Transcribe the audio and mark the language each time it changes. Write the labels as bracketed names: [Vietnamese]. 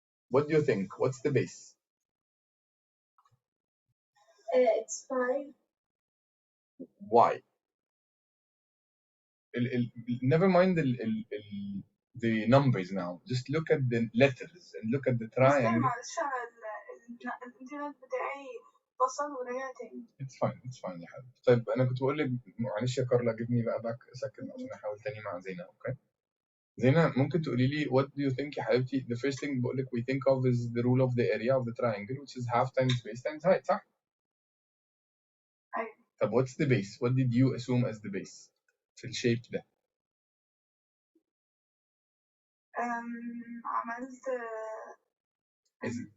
[English] What do you think? What's the base? It's 5. Why? Never mind the numbers now. Just look at the letters and look at the triangle. [Arabic] معلش الانترنت بتاعي فصل ورجع تاني. [English] It's fine يا حبيبي. [Arabic] طيب أنا كنت بقول لك معلش يا كارلا give me بقى back a second عشان أحاول تاني مع زينة. [English] Okay. [Arabic] زينة ممكن تقولي لي [English] what do you think [Arabic] يا حبيبتي? [English] The first thing [Arabic] بقول لك [English] we think of is the rule of the area of the triangle which is half times base times height صح؟ [Arabic] أيوة. [English] طب what's the base? What did you assume as the base [Arabic] في الشيب ده؟ عملت